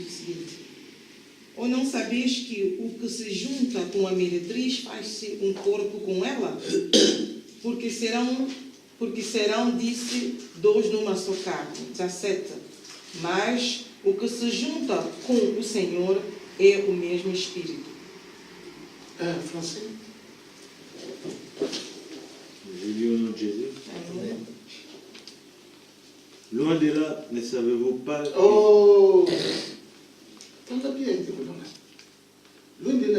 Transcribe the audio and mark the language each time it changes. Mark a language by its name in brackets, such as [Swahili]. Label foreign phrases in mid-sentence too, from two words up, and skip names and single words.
[Portuguese] o seguinte: ou não sabeis que o que se junta com a meretriz faz-se um corpo com ela? Porque serão, disse, dois numa só carne. 17. Mas o que se junta com o Senhor é o mesmo Espírito. [French] Français. Je lis au nom de Jésus. Amen. Loin de là, ne savez-vous pas que... Oh! Loin